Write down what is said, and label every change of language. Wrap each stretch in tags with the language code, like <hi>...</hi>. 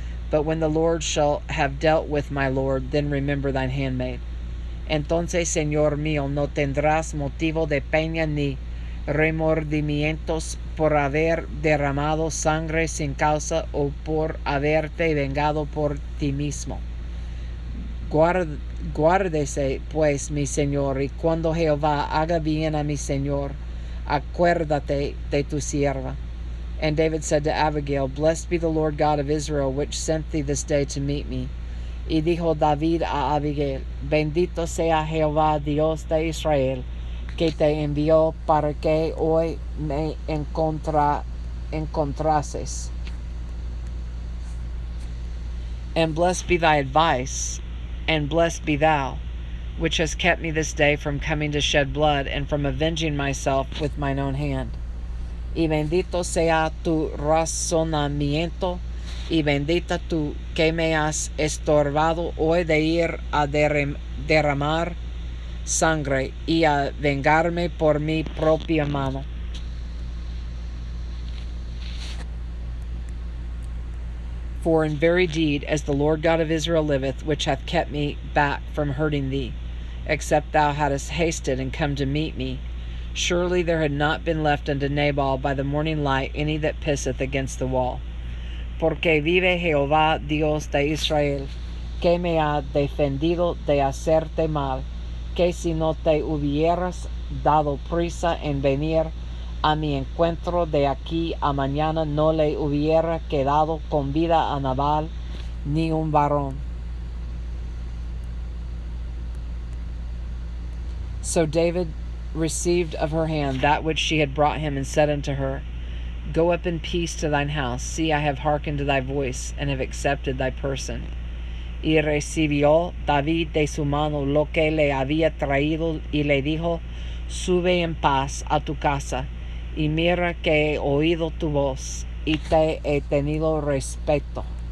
<en>But when the Lord shall have dealt with my Lord, then remember thine handmaid.</en> <es>Entonces, Señor mío, no tendrás motivo de pena ni remordimientos por haber derramado sangre sin causa, o por haberte vengado por ti mismo. Guárdese pues mi Señor, y cuando Jehová haga bien a mi Señor, acuérdate de tu sierva.</es> <en>And David said to Abigail, Blessed be the Lord God of Israel, which sent thee this day to meet me.</en> <es>Y dijo David a Abigail, Bendito sea Jehová, Dios de Israel, que te envió para que hoy me encontrases.</es> <en>And blessed be thy advice, and blessed be thou, which hast kept me this day from coming to shed blood, and from avenging myself with mine own hand.</en> <es>Y bendito sea tu razonamiento, y bendita tú que me has estorbado hoy de ir a derramar sangre y a vengarme por mi propia mano.</es> <en>For in very deed, as the Lord God of Israel liveth, which hath kept me back from hurting thee, except thou hadst hasted and come to meet me, surely there had not been left unto Nabal by the morning light any that pisseth against the wall.</en> <es>Porque vive Jehová Dios de Israel, que me ha defendido de hacerte mal, que si no te hubieras dado prisa en venir a mi encuentro de aquí a mañana, no le hubiera quedado con vida a Nabal ni un varón.</es> <en>So David received of her hand that which she had brought him, and said unto her, Go up in peace to thine house. See, I have hearkened to thy voice, and have accepted thy person.</en> <es>Y recibió David de su mano lo que le había traído, y le dijo, Sube en paz a tu casa, y mira que he oído tu voz, y te he tenido respeto.</es>